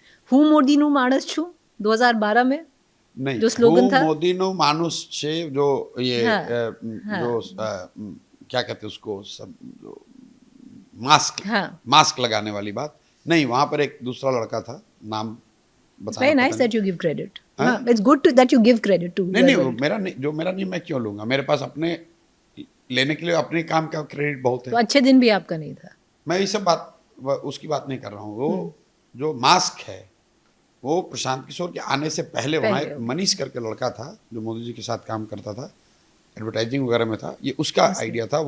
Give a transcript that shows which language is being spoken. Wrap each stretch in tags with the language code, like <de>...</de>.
<gu>हूँ मोदीणु मानस छू 2012 में</gu> <hi>नहीं, जो स्लोगन था,</hi> <gu>मोदीणु मानुष छे,</gu> <hi>जो ये हाँ, जो क्या कहते हैं उसको, सब मास्क, हाँ, मास्क लगाने वाली बात नहीं, वहां पर एक दूसरा लड़का था, नाम</hi> <en>It's very nice that you give credit. It's good that you give credit to.</en> <hi>नहीं, वो मेरा नहीं, जो मेरा नहीं मैं क्यों लूंगा, मेरे पास अपने लेने के लिए अपने काम का क्रेडिट बहुत है। तो अच्छे दिन भी आपका नहीं था? मैं ये सब बात उसकी बात नहीं कर रहा हूँ। वो जो मास्क है वो प्रशांत किशोर के आने से पहले वहाँ एक मनीष करके लड़का था जो मोदी जी के साथ काम करता था, एडवर्टाइजिंग वगैरह में था, ये उसका आइडिया था।</hi>